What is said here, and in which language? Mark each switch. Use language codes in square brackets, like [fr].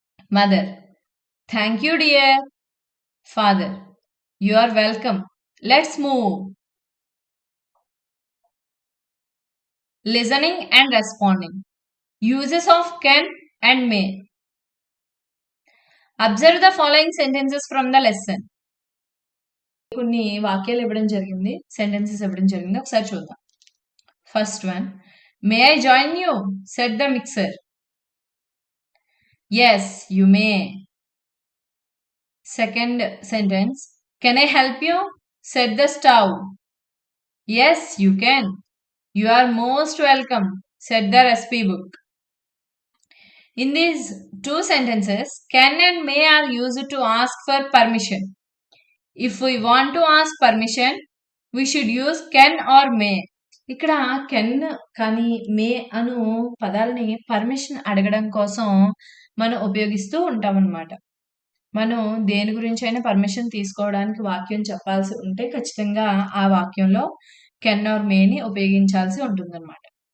[en] Mother. Thank you, dear. Father. You are welcome. Let's move. Listening and responding. Uses of can and may. Observe the following sentences from the lesson. [te] కొన్ని వాక్యాలు ఇవ్వడం జరిగింది, sentences ఇవ్వడం జరిగింది. ఒకసారి చూద్దాం. [en] First one. May I join you, set the mixer. Yes, you may. Second sentence. Can I help you, set the stove. Yes, you can. You are most welcome, said the recipe book. In these two sentences, can and may are used to ask for permission. If we want to ask permission, we should use can or may. [te] ఇక్కడ can కానీ మే అను పదాలని permission అడగడం కోసం మనం ఉపయోగిస్తూ ఉంటాం అన్నమాట. మనం దేని గురించి అయినా పర్మిషన్ తీసుకోవడానికి వాక్యం చెప్పాల్సి ఉంటే ఖచ్చితంగా ఆ వాక్యంలో కెన్ ఆర్ మేని ఉపయోగించాల్సి ఉంటుందన్నమాట.